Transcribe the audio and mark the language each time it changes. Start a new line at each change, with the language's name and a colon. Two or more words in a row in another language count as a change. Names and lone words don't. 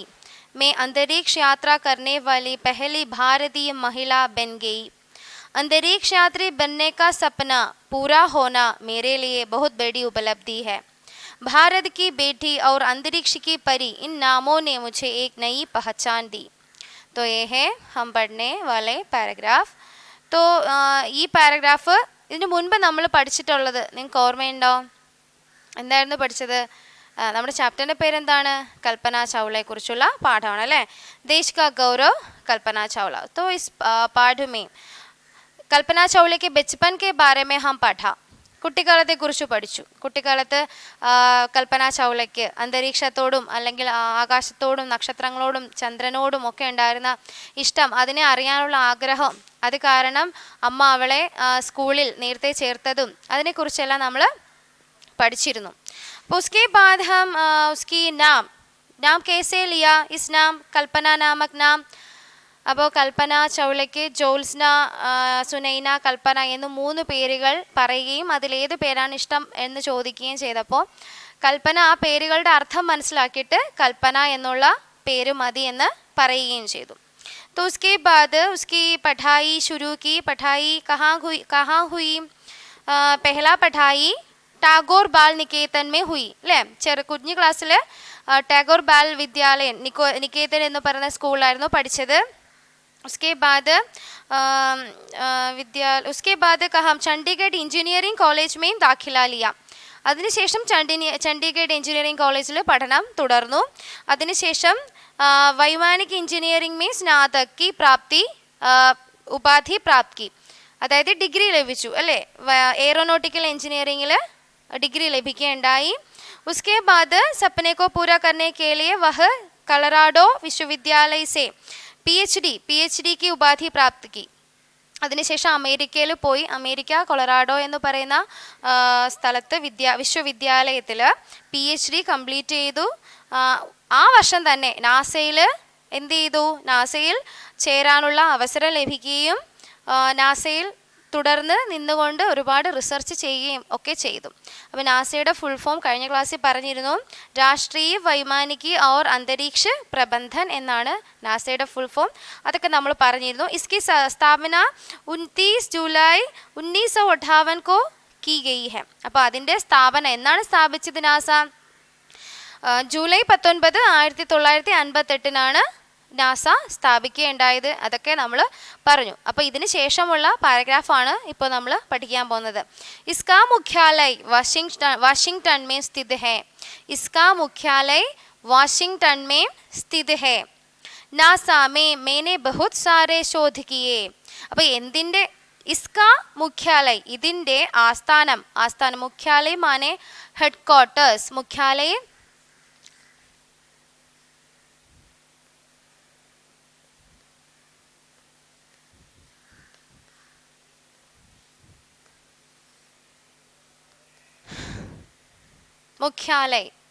Hindi: मैं अंतरिक्ष यात्रा करने वाली पहली भारतीय महिला बन गई। अंतरिक्ष यात्री बनने का सपना पूरा होना मेरे लिए बहुत बड़ी उपलब्धि है। भारत की बेटी और अंतरिक्ष की परी, इन नामों ने मुझे एक नई पहचान दी। तो ये है हम पढ़ने वाले പാരഗ്രാഫ്.
Malayalam: तो ഈ പാരഗ്രാഫ് ഇതിനു മുൻപ് നമ്മൾ പഠിച്ചിട്ടുള്ളത് നിങ്ങൾക്ക് ഓർമ്മയുണ്ടോ? എന്തായിരുന്നു പഠിച്ചത്? നമ്മുടെ ചാപ്റ്ററിൻ്റെ പേരെന്താണ്? കൽപ്പന ചൗളയെക്കുറിച്ചുള്ള പാഠമാണ് അല്ലേ?
Hindi: देश का गौरव कल्पना चावला। तो इस पाठ में कल्पना चावला के बचपन के बारे में हम पढ़ा।
Malayalam: കുട്ടിക്കാലത്തെക്കുറിച്ച് പഠിച്ചു. കുട്ടിക്കാലത്ത് കൽപ്പന ചൗളയ്ക്ക് അന്തരീക്ഷത്തോടും അല്ലെങ്കിൽ ആകാശത്തോടും നക്ഷത്രങ്ങളോടും ചന്ദ്രനോടും ഒക്കെ ഉണ്ടായിരുന്ന ഇഷ്ടം, അതിനെ അറിയാനുള്ള ആഗ്രഹം, അത് കാരണം അമ്മ അവളെ സ്കൂളിൽ നേരത്തെ ചേർത്തതും അതിനെക്കുറിച്ചെല്ലാം നമ്മൾ പഠിച്ചിരുന്നു.
Hindi: അപ്പോൾ उसके बाद हम उसकी नाम कैसे लिया? इस नाम कल्पना नामक नाम.
Malayalam: അപ്പോൾ കൽപ്പന ചൗളയ്ക്ക് ജോത്സ്ന, സുനൈന, കൽപ്പന എന്ന് 3 പേരുകൾ പറയുകയും അതിലേത് പേരാണ് ഇഷ്ടം എന്ന് ചോദിക്കുകയും ചെയ്തപ്പോൾ കൽപ്പന ആ പേരുകളുടെ അർത്ഥം മനസ്സിലാക്കിയിട്ട് കൽപ്പന എന്നുള്ള പേര് മതി എന്ന് പറയുകയും ചെയ്തു.
Hindi: तो उसके बाद उसकी पढ़ाई शुरू की. पढ़ाई कहाँ हुई? पहला पढ़ाई ടാഗോർ ബാൽ നികേതൻ में हुई അല്ലേ?
Malayalam: കുഞ്ഞു ക്ലാസ്സിൽ ടാഗോർ ബാൽ വിദ്യാലയൻ നികേതൻ എന്ന് പറയുന്ന സ്കൂളിലായിരുന്നു പഠിച്ചത്.
Hindi: उसके बाद कहा चंडीगढ़ इंजीनियरिंग कॉलेज में दाखिला लिया.
Malayalam: അതിനുശേഷം ചണ്ഡീഗഡ് എഞ്ചിനീയറിംഗ് കോളേജിൽ പഠനം തുടർന്നു.
Hindi: അതിനുശേഷം वैमानिक इंजीनियरिंग में स्नातक की प्राप्ति उपाधि प्राप्ति,
Malayalam: അതായത് ഡിഗ്രി ലഭിച്ചു അല്ലേ? എയറോനോട്ടിക്കൽ എഞ്ചിനീയറിംഗിൽ ഡിഗ്രി ലഭിക്കുകയുണ്ടായി.
Hindi: उसके बाद सपने को पूरा करने के लिए वह कोलोराडो विश्वविद्यालय से PhD की उपाधि प्राप्ति की.
Malayalam: അതിനുശേഷം അമേരിക്കയിൽ പോയി. അമേരിക്ക കൊളറാഡോ എന്ന് പറയുന്ന സ്ഥലത്ത് വിശ്വവിദ്യാലയത്തിൽ PhD കംപ്ലീറ്റ് ചെയ്തു. ആ വർഷം തന്നെ നാസയിൽ എന്ത് ചെയ്തു? നാസയിൽ ചേരാനുള്ള അവസരം ലഭിക്കുകയും നാസയിൽ തുടർന്ന് നിന്നുകൊണ്ട് ഒരുപാട് റിസർച്ച് ചെയ്യുകയും ഒക്കെ ചെയ്തു. അപ്പോൾ നാസയുടെ ഫുൾ ഫോം കഴിഞ്ഞ ക്ലാസ്സിൽ പറഞ്ഞിരുന്നു.
Hindi: राष्ट्रीय वैमानिकी
Malayalam: और अंतरिक्ष प्रबंधन എന്നാണ് നാസയുടെ ഫുൾ ഫോം. അതൊക്കെ നമ്മൾ പറഞ്ഞിരുന്നു.
Hindi: इसकी स्थापना 29 जुलाई 1958 को की गई है.
Malayalam: അപ്പോൾ അതിൻ്റെ സ്ഥാപന എന്നാണ് സ്ഥാപിച്ചത് നാസ? ജൂലൈ 19 1958 നാസ സ്ഥാപിക്കുകയുണ്ടായത്. അതൊക്കെ നമ്മൾ പറഞ്ഞു. അപ്പോൾ ഇതിന് ശേഷമുള്ള പാരഗ്രാഫാണ് ഇപ്പോൾ നമ്മൾ പഠിക്കാൻ പോകുന്നത്.
Hindi: इसका मुख्यालय वाशिंगटन में स्थित है. इसका मुख्यालय वाशिंगटन में स्थित है. नासा में मैंने बहुत सारे शोध किए.
Malayalam: അപ്പോൾ എന്തിൻ്റെ
Hindi: इसका मुख्यालय?
Malayalam: ഇതിൻ്റെ ആസ്ഥാനം.
Hindi: मुख्यालय माने
Malayalam: ഹെഡ് ക്വാർട്ടേഴ്സ്.
Hindi: മുഖ്യാലയ मुख्यालय